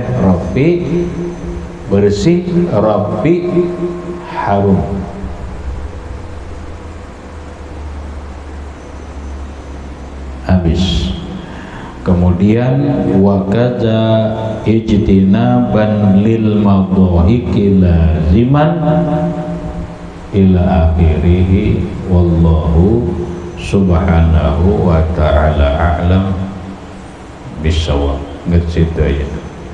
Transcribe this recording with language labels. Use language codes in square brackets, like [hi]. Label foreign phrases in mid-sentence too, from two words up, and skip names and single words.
[id] Rapi, bersih, rapi, harum. Habis. [ar] Kemudian وكذا اجتنابا للمضاحك لازما إلى آخره، والله سبحانه وتعالى أعلم بالصواب. [id] Ngerti ya.